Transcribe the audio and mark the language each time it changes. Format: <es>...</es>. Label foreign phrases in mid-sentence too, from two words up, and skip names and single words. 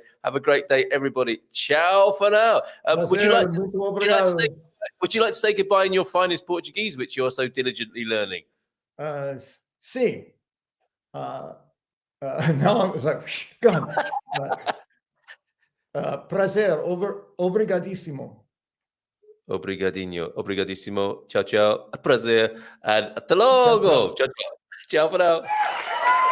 <en>Have a great day, everybody. Ciao for now. Would you like to say goodbye in your finest Portuguese, which you're so diligently learning? Sim. Now I was like, gone.</en> <pt>Prazer, obrigadissimo. Obrigadinho, obrigadissimo.</pt> <it>Ciao, ciao.</it> <pt>A prazer. And até logo.</pt> <it>Ciao, ciao.</it> <en>Ciao for now.</en>